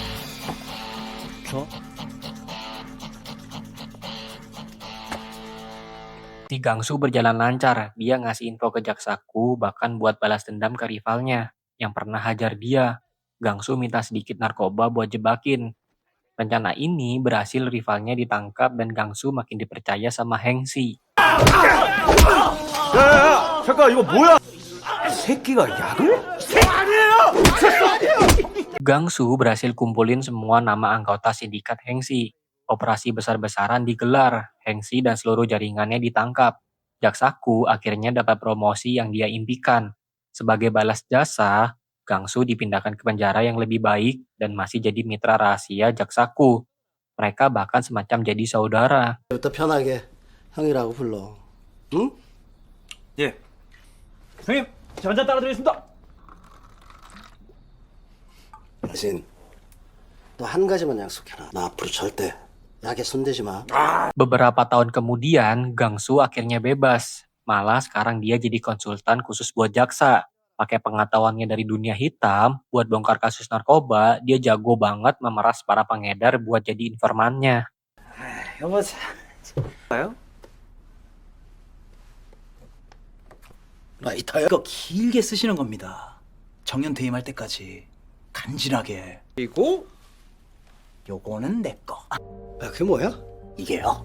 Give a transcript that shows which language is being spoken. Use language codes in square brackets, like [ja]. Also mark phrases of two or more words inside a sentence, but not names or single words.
[id] Si Gangsu berjalan lancar, dia ngasih info ke jaksaku bahkan buat balas dendam ke rivalnya yang pernah hajar dia. Gangsu minta sedikit narkoba buat jebakin. Rencana ini berhasil, rivalnya ditangkap dan Gangsu makin dipercaya sama Hengsi. [ko] 잠깐 이거 뭐야? 새끼가 약을? [id] Gangsu berhasil kumpulin semua nama anggota sindikat Hengsi. Operasi besar-besaran digelar, Hengsi dan seluruh jaringannya ditangkap. Jaksaku akhirnya dapat promosi yang dia impikan. Sebagai balas jasa, Gangsu dipindahkan ke penjara yang lebih baik dan masih jadi mitra rahasia jaksaku. Mereka bahkan semacam jadi saudara. [ko] 부터 편하게 형이라고 불러. 응? 예. 형님, 저 한잔 따라드리겠습니다. 대신 또 한 가지만 약속해라. 나 앞으로 절대 약에 손대지 마. [id] Beberapa tahun kemudian, Gangsu akhirnya bebas. Malah sekarang dia jadi konsultan khusus buat jaksa. Pakai pengetahuannya dari dunia hitam, buat bongkar kasus narkoba, dia jago banget memeras para pengedar buat jadi informannya. [ko] 여보, 라이터야? 이거 길게 쓰시는 겁니다. 정년 퇴임할 때까지 간지나게. 그리고 요거는 내 거. 야, 그게 뭐야? 이게요.